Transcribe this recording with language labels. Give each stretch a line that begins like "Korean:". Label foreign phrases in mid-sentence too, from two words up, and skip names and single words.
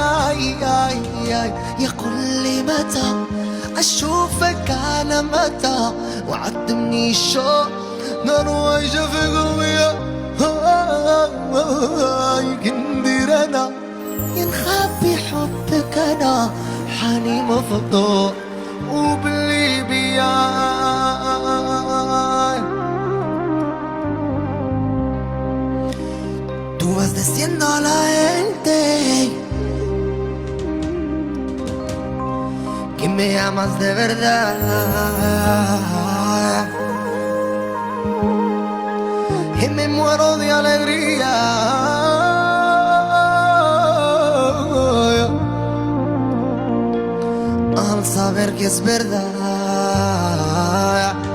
Arabic: يقول لي متى أشوفك أنا، متى وعدمني الشوق نار عايشة في قلبي. كندير أنا ينخبي حبك أنا، حالي مفضوح وباللي بياي.
Spanish: Tú vas diciendo a la gente que me amas de verdad, y me muero de alegría al saber que es verdad.